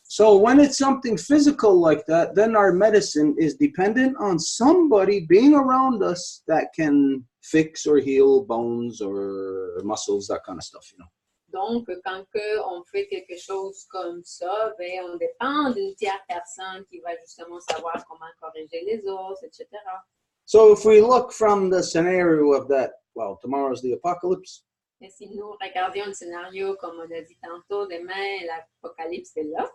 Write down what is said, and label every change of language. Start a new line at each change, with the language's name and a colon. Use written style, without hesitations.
English: So when it's something physical like that, then our medicine is dependent on somebody being around us that can fix or heal bones or muscles, that kind of stuff, you know.
French: Donc, quand on fait quelque chose comme ça, ben, on dépend d'une tierce personne qui va justement savoir comment corriger les os, etc.
English: So if we look from the scenario of that, well, tomorrow's the apocalypse.
French: Et si nous regardions le scénario, comme on a dit tantôt, demain, l'apocalypse est là.